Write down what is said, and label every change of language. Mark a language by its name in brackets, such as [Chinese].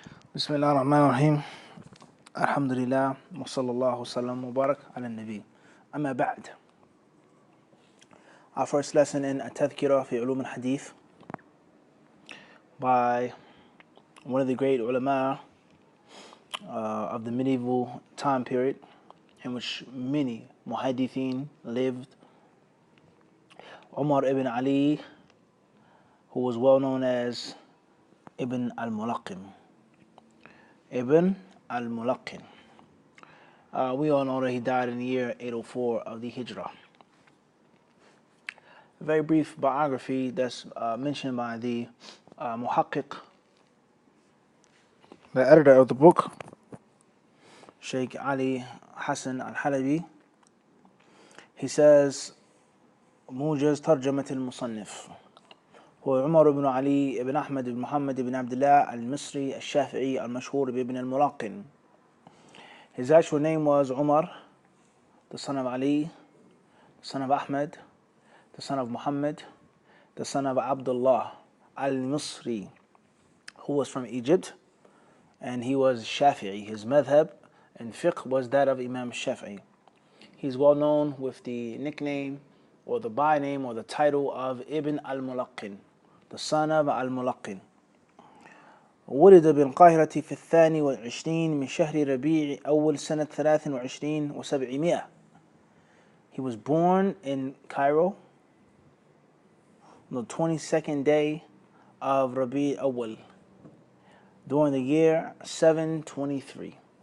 [Arabic] بسم الله الرحمن الرحيم الحمد لله وصلى الله وسلم وبارك على النبي أما بعد. [English] Our first lesson in التذكرة في علوم الحديث by one of the great ulama of the medieval time period in which many muhaddithin lived, Umar ibn Ali, who was well known as Ibn al-Mulaqim. Ibn al-Mulaqin. We all know that he died in the year 804 of the Hijrah. A very brief biography that's mentioned by the Muhaqqiq, the editor of the book, Sheikh Ali Hassan al-Halabi. He says, [Arabic] موجز ترجمة المصنف هو عمر بن علي بن أحمد بن محمد بن عبد الله المصري الشافعي المشهور بابن الملقن. [English] His actual name was Umar, the son of Ali, the son of Ahmed, the son of Muhammad, the son of Abdullah al-Misri, who was from Egypt, and he was Shafi'i. His madhab and fiqh was that of Imam Shafi'i. He's well known with the nickname or the by-name or the title of Ibn al-Mulaqin, the son of al-Mulaqin. [Arabic] ولد بالقاهرة في 22 من شهر ربيع أول سنة 23 و700. [English] He was born in Cairo on the 22nd day of Rabi' Awal during the year 723.